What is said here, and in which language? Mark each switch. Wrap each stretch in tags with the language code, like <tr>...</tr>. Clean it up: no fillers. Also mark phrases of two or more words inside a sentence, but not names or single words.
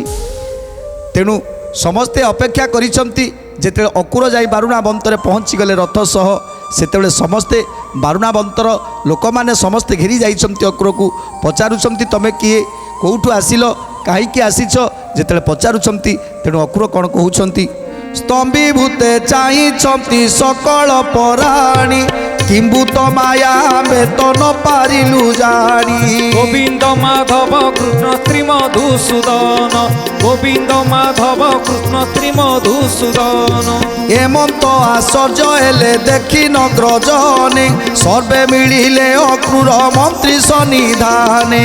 <or>ତେଣୁ ସମସ୍ତେ ଅପେକ୍ଷା କରିଛନ୍ତି ଯେତେବେଳେ ଅକ୍ରୁର ଯାଇ ବାରୁଣା ବନ୍ତରେ ପହଞ୍ଚିଗଲେ ରଥ ସହ, ସେତେବେଳେ ସମସ୍ତେ ବାରୁଣା ବନ୍ତର ଲୋକମାନେ ସମସ୍ତେ ଘେରି ଯାଇଛନ୍ତି ଅକ୍ରୁରକୁ, ପଚାରୁଛନ୍ତି ତମେ କିଏ, କେଉଁଠୁ ଆସିଲ, କାହିଁକି ଆସିଛ ଯେତେବେଳେ ପଚାରୁଛନ୍ତି, ତେଣୁ ଅକ୍ରୁର କ'ଣ କହୁଛନ୍ତି, ସ୍ତମ୍ଭୀଭୂତେ ଚାହିଁଛନ୍ତି ସକଳ ପରାଣୀ କିମ୍ଭୂତ ମାୟା ବେତନ ପାରିଲୁ ଜାଣି। গোবিন্দ মাধব কৃষ্ণ শ্রী মধুসূদন গোবিন্দ মাধব কৃষ্ণ শ্রী মধুসূদন। ଏମନ୍ତ ଆଶ୍ଚର୍ଯ୍ୟ ହେଲେ ଦେଖି ନଗ୍ରଜନେ ସର୍ବେ ମିଳିଲେ ଅକ୍ରୂର ମନ୍ତ୍ରୀ ସନ୍ନିଧାନେ।</or>